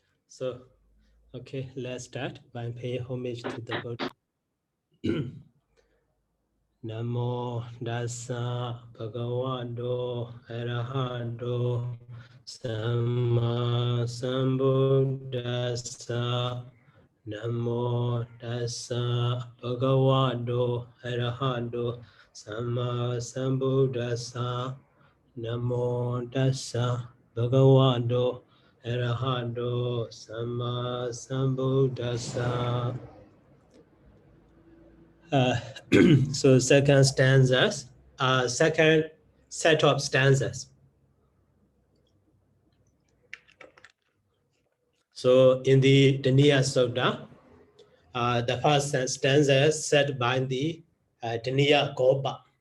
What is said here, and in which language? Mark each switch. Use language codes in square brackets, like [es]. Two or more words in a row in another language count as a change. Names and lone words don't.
[en] So, okay, let's start by paying homage to the Buddha. [pi] Namo Dasa Bhagavato Arahato Samma Sambuddhassa. Namo Dasa Bhagavato Arahato Samma Sambuddhassa. Namo Dasa Bhagavato Arahato Samma Sambuddhassa. [en] So second stanzas, second set of stanzas. So in the Dhaniyasuttaṃ, the first stanza is set by the Dhaniyagopā.